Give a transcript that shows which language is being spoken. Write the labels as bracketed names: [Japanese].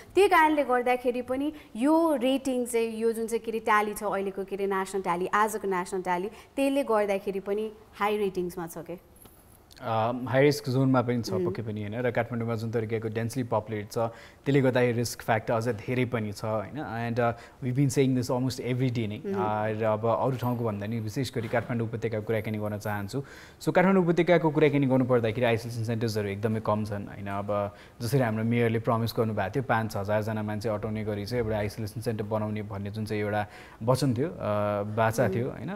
[Nepali] त्यही कारणले गर्दाखेरि पनि यो रेटिङ चाहिँ यो जुन चाहिँ के अरे ट्याली छ अहिलेको के अरे नेसनल ट्याली, आजको नेसनल ट्याली, त्यसले गर्दाखेरि पनि हाई रेटिङ्समा छ के। हाई रिस्क जोनमा पनि छ पक्कै पनि होइन, र काठमाडौँमा जुन तरिकाको डेन्सली पपुलेट छ त्यसले गर्दाखेरि रिस्क फ्याक्टर अझ धेरै पनि छ होइन। [English] And we been seeing this almost every day नै। [Nepali] र अब अरू ठाउँको भन्दा नि विशेष गरी काठमाडौँ उपत्यकाको कुराकानी गर्न चाहन्छु। सो काठमाडौँ उपत्यकाको कुराकानी गर्नुपर्दाखेरि आइसोलेसन सेन्टर्सहरू एकदमै कम छन् होइन। अब जसरी हाम्रो मेयरले प्रमिस गर्नुभएको थियो 5,000 मान्छे अटाउने गरी चाहिँ एउटा आइसोलेसन सेन्टर बनाउने भन्ने जुन चाहिँ एउटा वचन थियो, बाचा थियो होइन।